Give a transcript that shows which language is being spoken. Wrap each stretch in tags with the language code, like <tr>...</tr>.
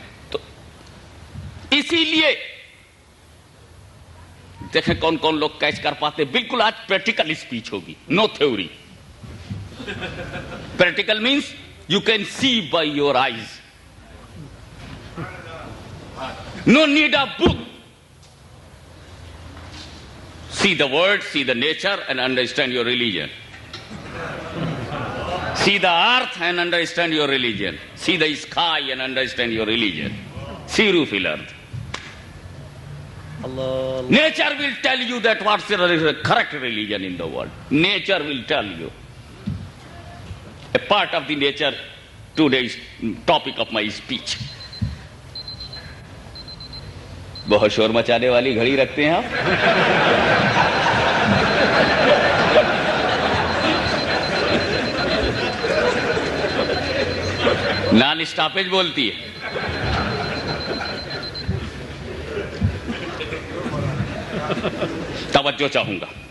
<ur>تو اسی لیے دیکھیں کون کون لوگ کیچ کر پاتے۔ بالکل آج</ur> <en>Practical speech ہوگی، no theory. Practical means you can see by your eyes, no need a book. See the word, see the nature and understand your religion. See the earth and understand your religion. See the sky and understand your religion. See fil earth. Allah. Nature will tell you that what's the correct religion in the world. Nature will tell you. A part of the nature, today's topic of my speech.</en> <ur>بہت شور مچانے والی گھڑی رکھتے ہیں آپ۔ Naan stoppage بولتی ہے۔ توجہ چاہوں گا۔</ur>